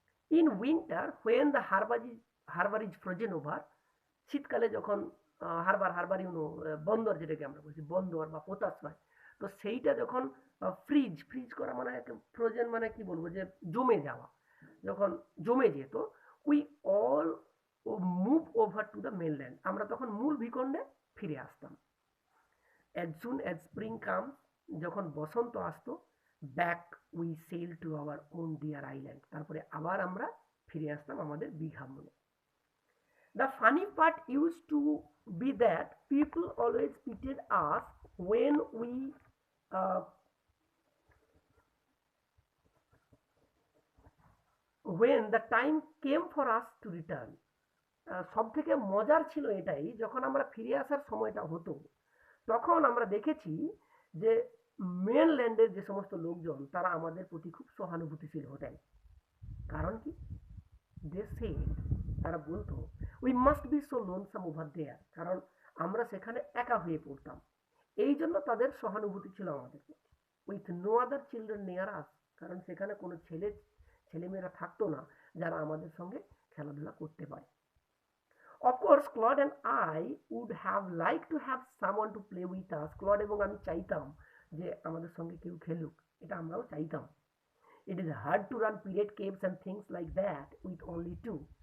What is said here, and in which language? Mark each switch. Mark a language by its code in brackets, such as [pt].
[en] in winter when the harbour is frozen over, [bn] শীতকালে যখন Harbour YONO বন্দর, যেটাকে আমরা বলছি বন্দর বা পোতাশ্রয়, তো সেইটা যখন ফ্রিজ করা মানে ফ্রোজেন মানে কি বলবো, যে জমে যাওয়া, যখন জমে যেত, [en] we all move over to the mainland, [bn] আমরা তখন মূল ভূখণ্ডে ফিরে আসতাম। [en] as soon as spring comes, [bn] যখন বসন্ত আসতো, [en] back we sail to our own dear island, [bn] তারপরে আবার আমরা ফিরে আসতাম আমাদের big হামুনে। [en] The funny part used to be that people always pitied us when we uh, when the time came for us to return. [bn] সব থেকে মজার ছিল এটাই, যখন আমরা ফিরে আসার সময়টা হতো তখন আমরা দেখেছি যে মেনল্যান্ডের যে সমস্ত লোকজন তারা আমাদের প্রতি খুব সহানুভূতিশীল হতেন। কারণ কি? [en] they said, [bn] তারা বলতো [en] we must be so lonesome over there, [bn] কারণ আমরা সেখানে একা হয়ে পড়তাম। এই জন্য তাদের সহানুভূতি ছিল আমাদের প্রতি। [en] with no other children near us, [bn] কারণ সেখানে কোনো ছেলেমেয়েরা থাকতো না যারা আমাদের সঙ্গে খেলাধুলা করতে পারে। [en] Of course, Claude and I would have liked to have someone to play with us. [bn] Claude এবং আমি চাইতাম যে আমাদের সঙ্গে কেউ খেলুক, এটা আমরাও চাইতাম। [en] It is hard to run period caves and things like that with only two.